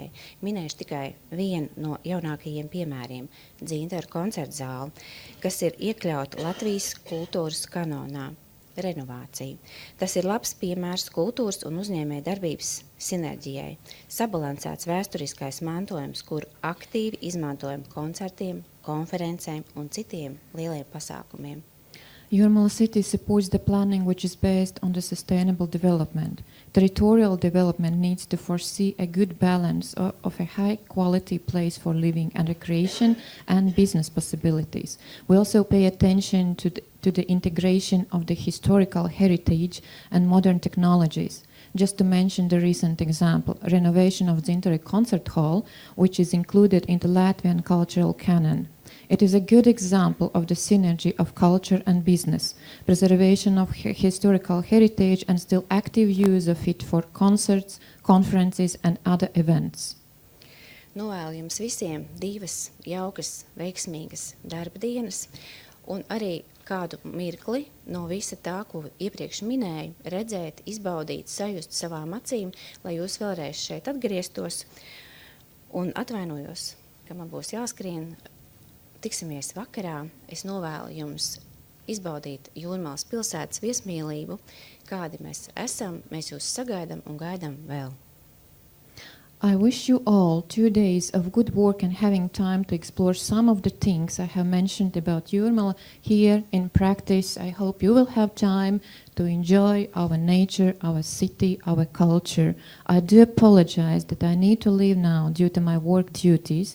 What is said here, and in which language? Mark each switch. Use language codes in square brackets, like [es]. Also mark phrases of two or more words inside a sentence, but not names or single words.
[lv] Minēšu tikai vienu no jaunākajiem piemēriem – Dzintaru koncertu zāli, kas ir iekļauta Latvijas kultūras kanonā. Renovācija. Tas ir labs piemērs kultūras un uzņēmēja darbības sinerģijai. Sabalansēts vēsturiskais mantojums, kuru aktīvi izmantojam koncertiem, konferencēm un citiem lieliem pasākumiem. [en] Jūrmala city supports the planning which is based on the sustainable development. Territorial development needs to foresee a good balance of a high-quality place for living and recreation and business possibilities. We also pay attention to the integration of the historical heritage and modern technologies. Just to mention the recent example, renovation of Dzintaru Concert Hall, which is included in the Latvian cultural canon. It is a good example of the synergy of culture and business, preservation of historical heritage and still active use of it for concerts, conferences and other events. [lv] Novēlu jums visiem divas jaukas, veiksmīgas darba dienas un arī kādu mirkli no visa tā, ko iepriekš minēju, redzēt, izbaudīt, sajust savām acīm, lai jūs vēlreiz šeit atgrieztos un atvainojos, ka man būs jāskrien. Tiksimies vakarā. Es novēlu jums izbaudīt Jūrmalas pilsētas viesmīlību, kādi mēs esam, mēs jūs sagaidām un gaidām vēl. [en] I wish you all 2 days of good work and having time to explore some of the things I have mentioned about Jūrmala here in practice. I hope you will have time to enjoy our nature, our city, our culture. I do apologize that I need to leave now due to my work duties.